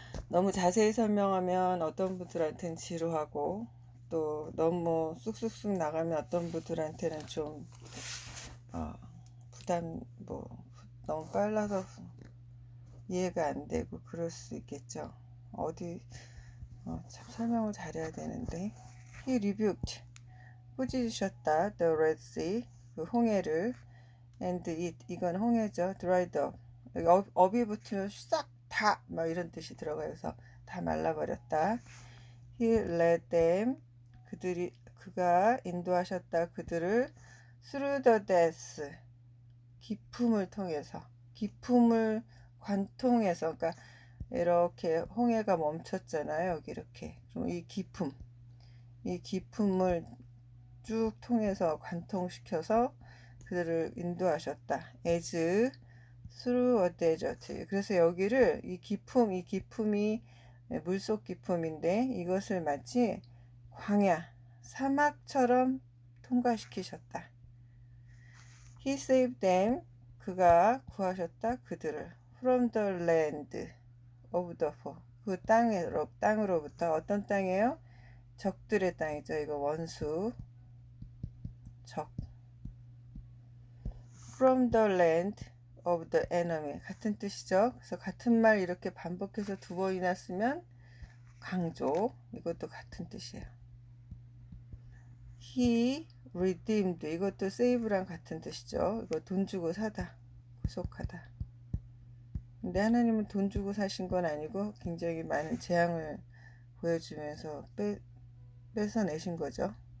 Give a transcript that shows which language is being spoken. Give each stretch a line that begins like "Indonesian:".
Korean: 너무 자세히 설명하면 어떤 분들한테는 지루하고, 또 너무 쑥쑥쑥 나가면 어떤 분들한테는 좀 부담, 너무 빨라서 이해가 안 되고 그럴 수 있겠죠. 참 설명을 잘해야 되는데.
English: He rebuked,
Korean: 꾸짖으셨다.
English: The Red Sea,
Korean: 그 홍해를.
English: and it,
Korean: 이건 홍해죠.
English: dried up,
Korean: 여기 업이 붙으면 싹 다 이런 뜻이 들어가서 다 말라버렸다.
English: He led them,
Korean: 그가 인도하셨다. 그들을
English: through the depths,
Korean: 깊음을 통해서, 깊음을 관통해서, 그러니까 이렇게 홍해가 멈췄잖아요. 여기 이렇게. 그럼 이 깊음을 쭉 통해서 관통시켜서 그들을 인도하셨다.
English: as through a desert.
Korean: 그래서 여기를 이 깊음이 물속 깊음인데 이것을 마치 광야, 사막처럼 통과시키셨다.
English: He saved them,
Korean: 그가 구하셨다. 그들을
English: from the land of the foe,
Korean: 그 땅으로부터. 어떤 땅이에요? 적들의 땅이죠. 이거 원수, 적.
English: from the land of the enemy, 같은 뜻이죠.
Korean: 그래서 같은 말 이렇게 반복해서 두 번이나 쓰면 강조, 이것도 같은 뜻이에요.
English: he redeemed,
Korean: 이것도 save랑 같은 뜻이죠. 이거 돈 주고 사다, 구속하다. 근데 하나님은 돈 주고 사신 건 아니고 굉장히 많은 재앙을 보여주면서 뺏어내신 거죠.